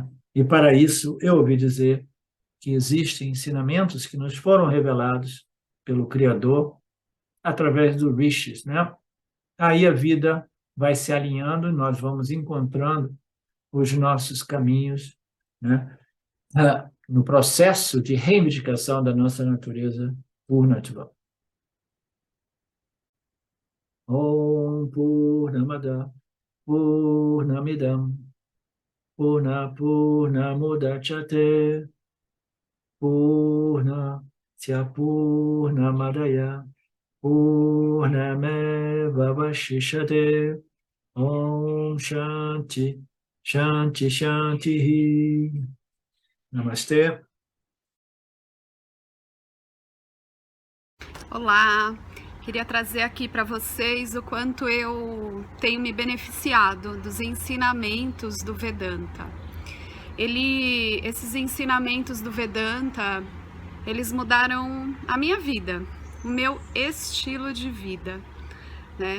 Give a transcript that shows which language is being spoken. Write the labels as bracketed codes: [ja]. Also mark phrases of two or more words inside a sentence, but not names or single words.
[pt] E para isso eu ouvi dizer que existem ensinamentos que nos foram revelados pelo Criador através do Rishis, né? Aí a vida vai se alinhando, nós vamos encontrando os nossos caminhos, né? No processo de reivindicação da nossa natureza Purnatva. [sa] ॐ पूर्णमदः पूर्णमिदं पूर्णमुदच्यते पूर्णस्य पूर्णमादाय पूर्णमेव अवशिष्यते. ॐ शान्तिः शान्तिः शान्तिः. [pt] Namastê. Olá, queria trazer aqui para vocês o quanto eu tenho me beneficiado dos ensinamentos do Vedanta. Esses ensinamentos do Vedanta, eles mudaram a minha vida, o meu estilo de vida, né?